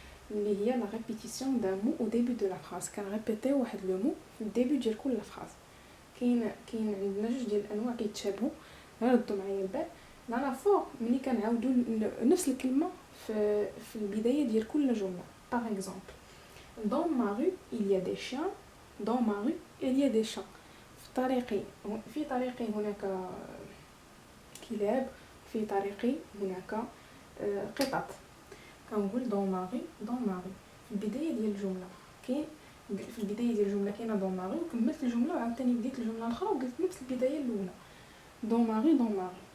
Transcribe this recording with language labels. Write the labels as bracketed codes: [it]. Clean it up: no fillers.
[ar] اللي هي [fr] la répétition d'un mot au début de la phrase. [ar] كنريبيتي واحد لو مو في الديبي ديال كل فراز. كاين عندنا جوج ديال الانواع كيتشابهوا، ردوا معايا البال. l'anaphore ملي كنعاودوا نفس الكلمه في البدايه ديال كل جمله. [fr] par exemple dans ma rue il y a des chiens, dans ma rue il y a des chats. [ar] في طريقي هناك كلاب، في طريقي هناك قطط. كنقول [fr] دون ماري [ar] في البدايه ديال الجمله. كاين في البدايه ديال الجمله كاينه دون ماري وكملت الجمله وعاوتاني بديت الجمله الاخرى وقلت نفس البدايه الاولى دون ماري.